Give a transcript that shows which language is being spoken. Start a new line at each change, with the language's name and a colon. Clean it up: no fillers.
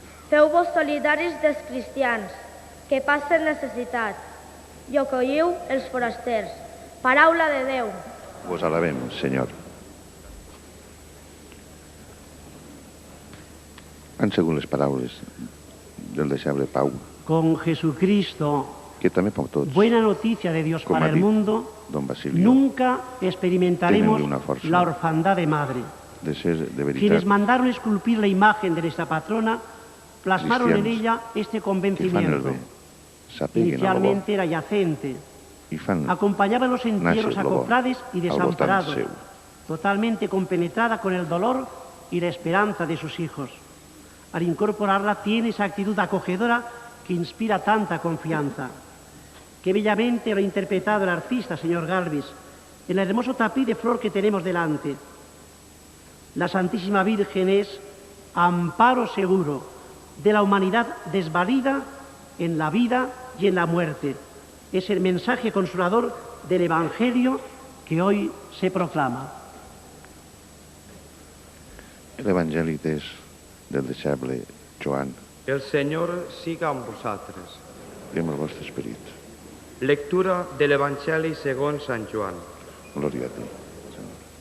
Catalan: Feu-vos solidaris dels cristians que passen necessitat i acolliu els forasters. Paraula de Déu. Vos alabem, Senyor. Han segut les paraules del deixeble Pau.
Spanish: Con Jesucristo,
Catalan: que també per tots,
Spanish: buena noticia de Dios para el mundo, nunca experimentaremos la orfandad de madre.
Catalan: De ser de veritat,
Spanish: quienes mandaron esculpir la imagen de nuestra patrona plasmaron en ella este convencimiento. Inicialmente era yacente. Acompañaba en los entierros a cofrades y desamparados, totalmente compenetrada con el dolor y la esperanza de sus hijos. Al incorporarla tiene esa actitud acogedora que inspira tanta confianza. Qué bellamente lo ha interpretado el artista, señor Galvis, en el hermoso tapiz de flor que tenemos delante. La Santísima Virgen es amparo seguro de la humanidad desvalida en la vida y en la muerte. Es el mensaje consolador del Evangelio que hoy se proclama.
Catalan: El Evangeli és del deixeble Joan. El Senyor siga amb vosaltres. I amb el vostre esperit. Lectura de l'Evangeli segons Sant Joan. Glòria a ti, Senyor.